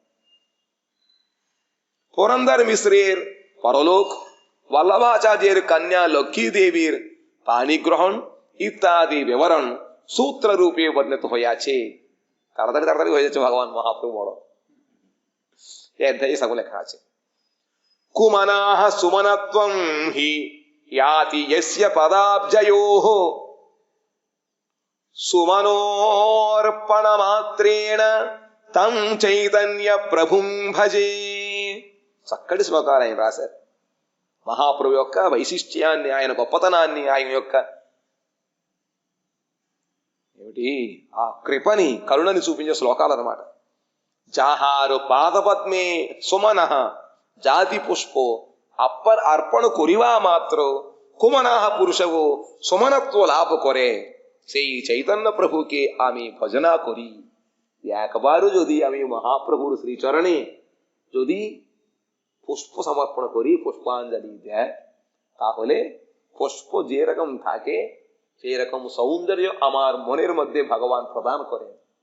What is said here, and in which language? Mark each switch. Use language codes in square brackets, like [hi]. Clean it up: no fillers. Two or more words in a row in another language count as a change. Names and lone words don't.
[bn] পুরন্দর মিশ্রের পরলোক, বল্লভাচার্যের কন্যা লক্ষ্মী দেবীর পানি গ্রহণ ইত্যাদি বিবরণ সূত্র রূপে বর্ণিত হইয়াছে। তাড়াতাড়ি তাড়াতাড়ি হয়ে যাচ্ছে ভগবান মহাপ্রভু বড়। এই অধ্যায়ে সকল লেখা আছে। [sa] কুমানাহ সুমনত্বং হি ইয়াতি যস্য পদাব্জয়োঃ సుమనోర్పణమాత్రేణ తం చైతన్య ప్రభుం భజే. [te] చక్కటి శ్లోకాలు ఆయన రాశారు. మహాప్రభు యొక్క వైశిష్ట్యాన్ని, ఆయన గొప్పతనాన్ని, ఆయన యొక్క ఏమిటి ఆ కృపని, కరుణని చూపించే శ్లోకాలు అన్నమాట. [bn] যাহার পাদপদ্মে সুমনః জাতি পুষ্প অর্পণ করিবা মাত্র কুমনাহ পুরুষও সুমনত্ব লাভ করে। সেই চৈতন্য প্রভুকে আমি ভজনা করি। একবারও যদি আমি মহাপ্রভুর শ্রীচরণে যদি পুষ্প সমর্পণ করি, পুষ্পাঞ্জলি দেয়, তাহলে পুষ্প যেরকম থাকে সেই রকম সৌন্দর্য আমার মনের মধ্যে ভগবান প্রদান করেন।